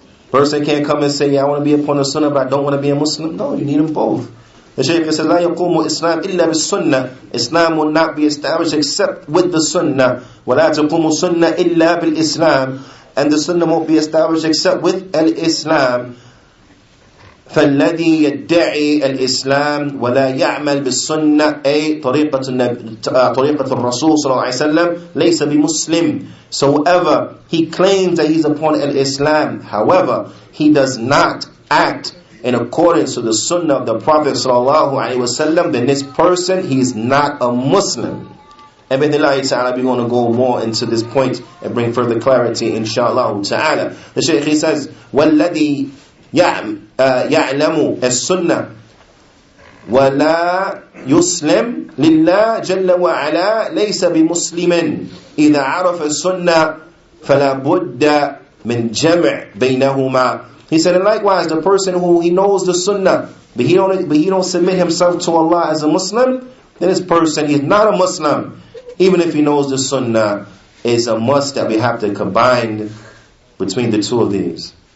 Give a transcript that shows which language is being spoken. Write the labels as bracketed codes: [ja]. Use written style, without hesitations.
[en] Person can't come and say, yeah, I want to be upon the Sunnah, but I don't want to be a Muslim. No, you need them both. The Shaykh says, [ar] لا يقوم الإسلام إلا بالسنة. [en] Islam will not be established except with the Sunnah. [ar] ولا تقوم السنة إلا بالإسلام. [en] And the Sunnah won't be established except with al-Islam. [ar] فالذي يدعي الإسلام ولا يعمل بالسنة أي طريقة الرسول صلى الله عليه وسلم ليس بمسلم. [en] So whoever he claims that he's upon al-Islam, however, he does not act in accordance to the Sunnah of the Prophet sallallahu alaihi wasallam, then this person, he is not a Muslim. And bi'idhnillahi ta'ala, we're going to go more into this point and bring further clarity, inshaAllah ta'ala. The Shaykh, he says, [ar] وَالَّذِي يَعْلَمُ السُّنَّةِ وَلَا يُسْلِمْ لِلَّهِ جَلَّ وَعَلَى لَيْسَ بِمُسْلِمٍ إِذَا عَرَفَ السُّنَّةِ فَلَا بُدَّ مِنْ جَمْعٍ بَيْنَهُمَا. [en] He said, and likewise, the person who he knows the Sunnah, but he don't submit himself to Allah as a Muslim, then this person, he is not a Muslim. Even if he knows the Sunnah, is a must that we have to combine between the two of these.